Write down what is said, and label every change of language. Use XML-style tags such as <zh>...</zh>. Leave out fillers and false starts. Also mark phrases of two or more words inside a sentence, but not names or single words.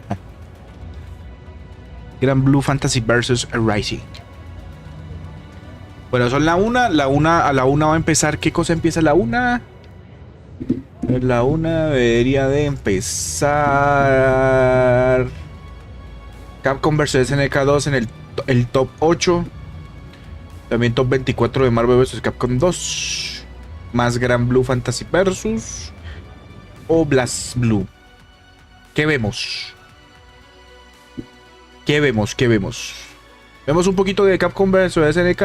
<es>Gran Blue Fantasy vs Rising. Bueno, son la 1. A la 1 va a empezar. ¿Qué cosa empieza a la 1? La una debería de empezar. Capcom vs SNK 2 en el top 8. También top 24 de Marvel vs Capcom 2. Más Gran Blue Fantasy Versus. O Blast Blue. ¿Qué vemos? ¿Qué vemos? ¿Qué vemos? Vemos un poquito de Capcom vs SNK.</es>